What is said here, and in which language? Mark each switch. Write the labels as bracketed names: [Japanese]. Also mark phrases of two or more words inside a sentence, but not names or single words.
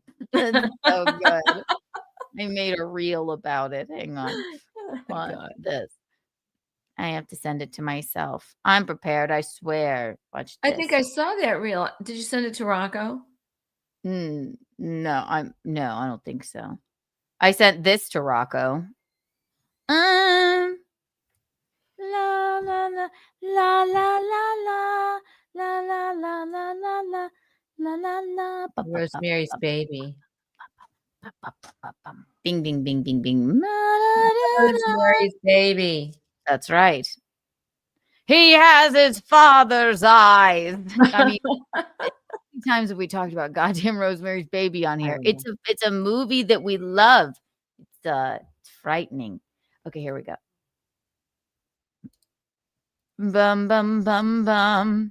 [English] It's so good. I made a reel about it. Hang on. Oh Watch God. this. I have to send it to myself. I'm prepared. I swear. Watch this. I think I saw that reel. Did you send it to Rocco? No, I don't think so. I sent this to Rocco. La la la la la la la la la la la la la la la la. Rosemary's Baby. Bing bing bing bing bing. Rosemary's Baby. That's right. He has his father's eyes. I mean, how many times have we talked about goddamn Rosemary's Baby on here? I know. It's a movie that we love. It's frightening. Okay, here we go. Bum bum bum bum.